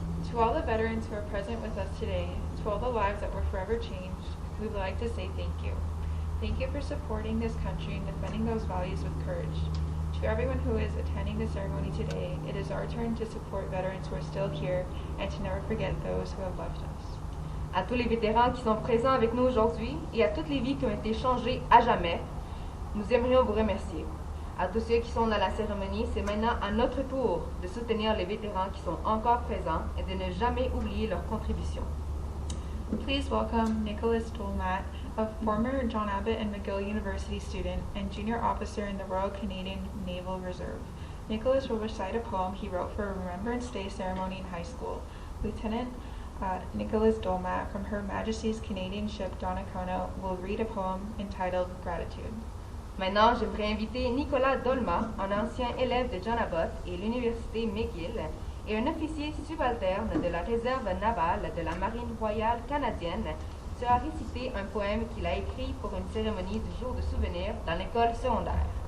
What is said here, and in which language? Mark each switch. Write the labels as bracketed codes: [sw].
[en] To all the veterans who are present with us today, to all the lives that were forever changed, we would like to say thank you. Thank you for supporting this country and defending those values with courage. To everyone who is attending the ceremony today, it is our turn to support veterans who are still here and to never forget those who have left us. [fr] À tous les vétérans qui sont présents avec nous aujourd'hui et à toutes les vies qui ont été changées à jamais, nous aimerions vous remercier. À tous ceux qui sont dans la cérémonie, c'est maintenant à notre tour de soutenir les vétérans qui sont encore présents et de ne jamais oublier leur contribution. [en] Please welcome Nicholas Dolmat, a former John Abbott and McGill University student and junior officer in the Royal Canadian Naval Reserve. Nicholas will recite a poem he wrote for a Remembrance Day ceremony in high school. Lieutenant Nicholas Dolmat from Her Majesty's Canadian ship Donnacona will read a poem entitled Gratitude. [fr] Maintenant, j'aimerais inviter Nicolas Dolmat, un ancien élève de John Abbott et l'Université McGill, et un officier subalterne de la réserve navale de la Marine royale canadienne, sera réciter un poème qu'il a écrit pour une cérémonie du jour de souvenir dans l'école secondaire.